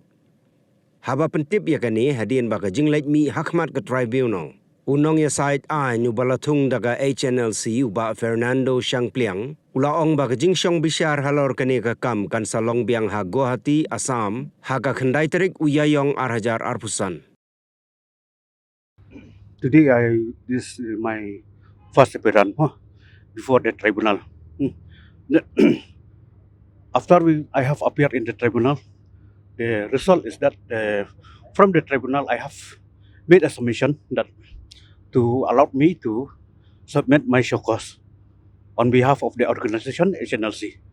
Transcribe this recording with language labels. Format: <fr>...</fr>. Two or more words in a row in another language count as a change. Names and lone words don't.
<kha>Haba pentip ya kani hadien baka Ïaïong mi hakmat ka tribunal. Unong ya sait ay balatung daga Hnlc uba Fernando Shang pliang ulaong baka Shong Bishar halor kani ka kam kan salong biang ha Guwahati Assam haka khandai Tarik Ïaïong arajar arpusan.</kha> <en>Today this is my first appearance before the tribunal. After I have appeared in the tribunal, the result is that from the tribunal I have made a submission that to allow me to submit my show cause on behalf of the organization Hnlc.</en>